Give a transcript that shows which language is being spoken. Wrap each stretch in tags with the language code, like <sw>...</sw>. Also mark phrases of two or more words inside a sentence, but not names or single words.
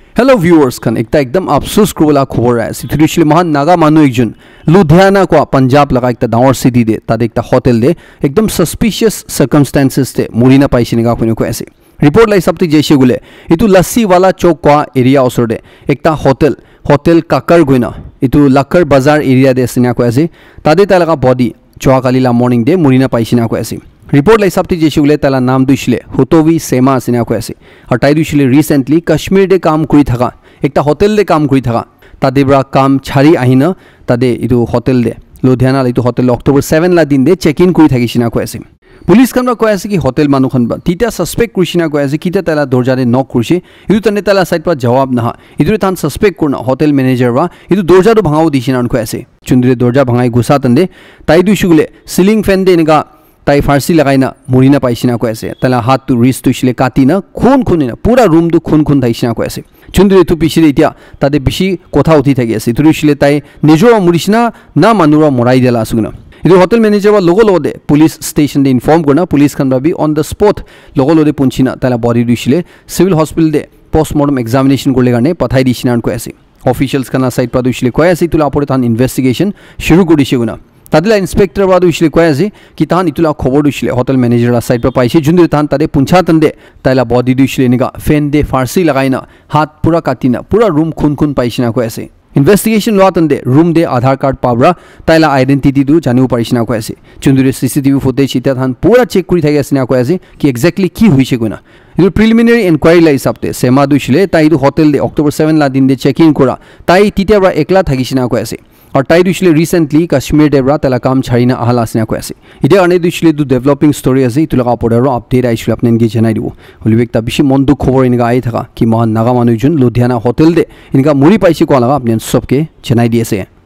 <en>Hello viewers</en> <nag>kan ekta ekdam afsus kurbola khobor ase traditionally mahan naga manu ekjon Ludhiana ko Punjab laga ekta dangor city de tade ekta hotel de ekdam</nag> <en>suspicious circumstances</en> <nag>te murina paisine ga khone ko ase report lai sabti jeise gule itu lassi wala chowk ko area osor de ekta hotel kakar goina itu Lakkar Bazar area de asina ko ase tade talaga body choa kalila morning de murina paisina ko ase report lai sabti jeise gule tala naam duisle Hutovi Sema asina ko ase aur tai duisle recently Kashmir de kaam kuri thaka ekta hotel de kaam kuri thaka tade bra kaam chhari ahina tade itu hotel de Ludhiana la itu hotel October 7 la din de</nag> <en>check in</en> <nag>kuri thakisina ko ase police kan ko ase ki hotel manu khan ba tita suspect kurisina ko ase kita tala dorja de knock kurse itu tane tala side pa jawab na itu tan suspect kurna</nag> <en>hotel manager</en> <nag>ba itu dorja do bhangau disina ko ase chundire dorja bhangai gusa tande tai duisule</nag> <en>ceiling fan</en> <nag>de inga tai farsi lagaina murina paisina ko ase tala hat tu wrist tu shile katina khunina pura room du khun thaisina ko ase chundire tu pisire itia tade bishi kotha uthi thagi ase tu shile tai nejo murisina na manura morai dela asugna idu</nag> <en>hotel manager</en> <nag>wa logo de</nag> <en>police station</en> <nag>de inform korna police khan ba bi</nag> <en>on the spot</en> <nag>logo de punchina tala body du shile civil hospital de</nag> <en>postmortem examination</en> <nag>korle garne pathai disina ko ase officials kana side pa du shile ko ase tula apore tan investigation shuru kodise guna tadila inspector ba du shile ko ase ki tan itula khobor du shile</nag> <en>hotel manager</en> <nag>la side pa paise jundir tan tade puncha tande tala body du shile niga fan de farsi lagaina hat pura katina pura room khun paisina ko ase investigation lo tande room de aadhar card pabra taila identity du janiu parisina ko ase chundure</nag> <en>cctv footage</en> <nag>ita than pura check kuri thagi asina ko ase ki exactly ki hoise guna idu</nag> <en>preliminary inquiry</en> <nag>la hisabte sema du shile tai du hotel de October 7 la din de</nag> <en>check in</en> <nag>kora tai titia bra ekla thagisina ko ase और टाइ दुसले recently Kashmir देबरा तला काम छारिना आहाला आसना को आसे इदे अने दुसले दु</nag> <en>developing story</en> <nag>आसे इतुलगा पडरो अपडेट आइसु आपने इनगे जनाइ दिबो हलिबेकता बिसि मन दुख खबर इनगा आइ थाका कि महान नागा मानुजुन लुधियाना होटल दे इनका मुरी पाइसे को लगा आपने सबके जनाइ दिएसे</nag>